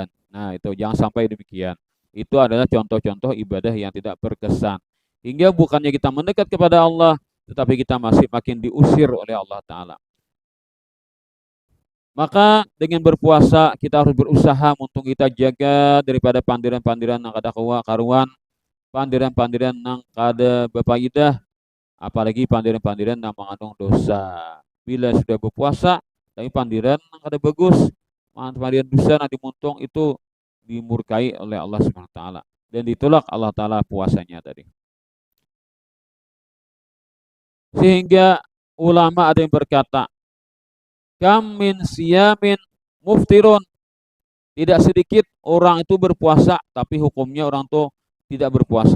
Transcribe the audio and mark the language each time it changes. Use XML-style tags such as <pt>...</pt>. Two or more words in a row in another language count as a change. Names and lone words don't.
<id>Nah, itu jangan sampai demikian. Itu adalah contoh-contoh ibadah yang tidak berkesan. Hingga bukannya kita mendekat kepada Allah, tetapi kita masih makin diusir oleh Allah Ta'ala.</id> <bjn>Maka dengan berpuasa kita harus berusaha untuk kita jaga daripada pandiran-pandiran yang kada karuan, pandiran-pandiran yang kada bepaidah, apalagi pandiran-pandiran yang mengandung dosa. Bila sudah berpuasa, tapi pandiran yang kada bagus, pandiran dosa yang dimuntung itu dimurkai oleh Allah</bjn> <ar>سبحانه وتعالى</ar> <bjn>dan ditolak Allah Taala puasanya tadi.</bjn> <id>Sehingga ulama ada yang berkata,</id> <ar>كم من صائم مفطر.</ar> <id>Tidak sedikit orang itu berpuasa tapi hukumnya orang itu tidak berpuasa.</id>